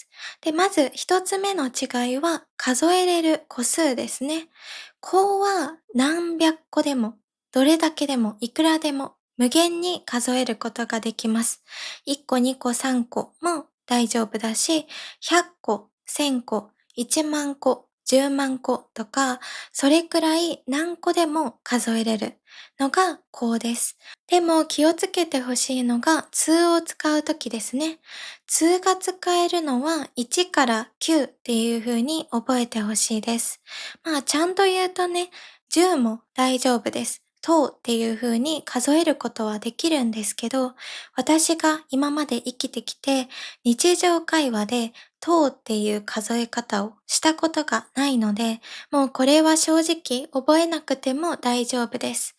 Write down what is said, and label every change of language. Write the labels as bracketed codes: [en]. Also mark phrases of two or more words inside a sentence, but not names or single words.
[ja] で、まず一つ目の違いは数えれる個数ですね。個は何百個でも、どれだけでも、いくらでも、無限に数えることができます。1個、2個、3個も大丈夫だし、100 個、1000個、1万個、10万個とか、それくらい何個でも数えれるのが項です。でも気をつけてほしいのが通を使うときですね。通が使えるのは1から9っていう風に覚えてほしいです。ちゃんと言うとね、 10も大丈夫です。10っていう風に数えることはできるんですけど、私が今まで生きてきて、日常会話で10っていう数え方をしたことがないので、もうこれは正直覚えなくても大丈夫です。